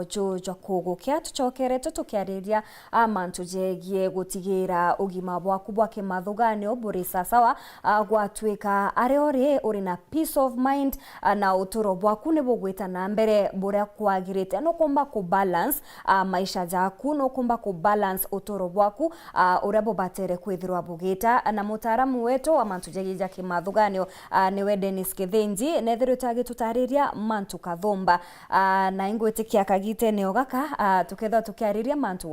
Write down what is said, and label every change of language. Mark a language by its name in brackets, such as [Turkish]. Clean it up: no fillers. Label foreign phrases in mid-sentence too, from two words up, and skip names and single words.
[Meru] jojo kugukia tucokerete tukiariria amantu jegie gutigira ugima bwaku bwa kimathuganio buri sasawa gwatwika areori uri na [English] peace of mind [Meru] na uturo bwaku ni bugwita na mbere buria kwagirite no kumba ku balance maisha jaku no kumba ku balance uturo bwaku uria bubatere kwithirwa bugita na mutaalamu wetu amantu jegie kimathuganio niwe DENNIE KITHINJI nethiru tutariria mantu kathomba na ingwitikia kagite neo gaka tuketha tukiariria mantu